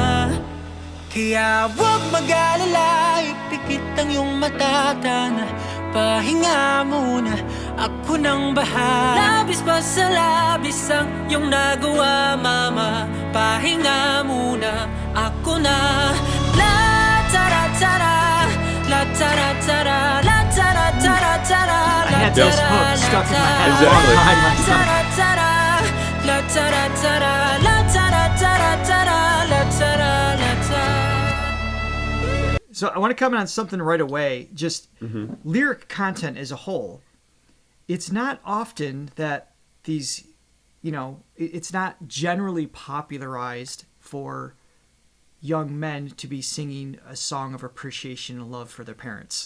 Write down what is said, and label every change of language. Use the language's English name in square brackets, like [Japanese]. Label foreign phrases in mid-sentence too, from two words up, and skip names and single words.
[Filipino] Kaya huwag mag-alala, ipikit ang iyong mata, tana, pahinga muna, ako nang bahala. Labis pa sa labis ang iyong nagawa, mama, pahinga muna, ako na. La tara tara, la tara tara, la tara tara tara, [English] I had this hook stuck in my head. Exactly. Behind my son. la tara tara, la tara tara tara, la tara la tara. So I want to comment on something right away. Just lyric content as a whole. It's not often that these, it's not generally popularized for young men to be singing a song of appreciation and love for their parents.